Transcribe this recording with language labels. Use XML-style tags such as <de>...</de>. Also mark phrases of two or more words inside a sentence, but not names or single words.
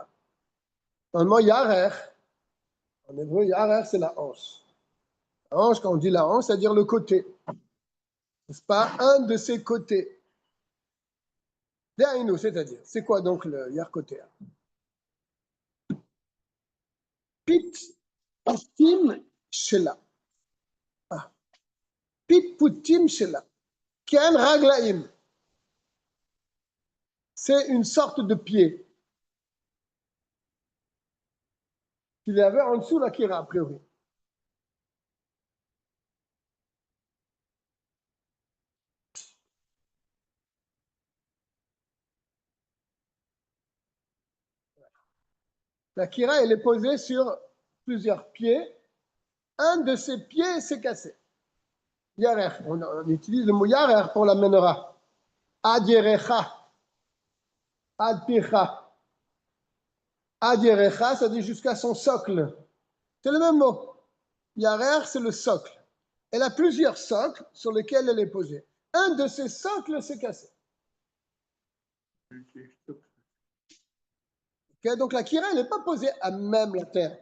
<fr>Normalement, yarer, en hébreu, yarer, c'est la hanche. La hanche, quand on dit la hanche, c'est-à-dire le côté. C'est pas un de ses côtés. C'est-à-dire, c'est quoi donc le yarkotea?</fr> <he>פיטפוטים שלה. פיטפוטים שלה. כן רגליים.</he> <fr>C'est une sorte de pied qu'il y avait en dessous la kira, a priori. La kira, elle est posée sur plusieurs pieds. Un de ces pieds s'est cassé. Yarer. On utilise le mot yarer pour la menorah.</fr> <he>עד ירכה. עד פרחה. עד ירכה,</he> <fr>ça dit jusqu'à son socle. C'est le même mot. Yarer, c'est le socle. Elle a plusieurs socles sur lesquels elle est posée. Un de ces socles s'est cassé. Okay, donc la kira, elle n'est pas posée à même la terre.</fr>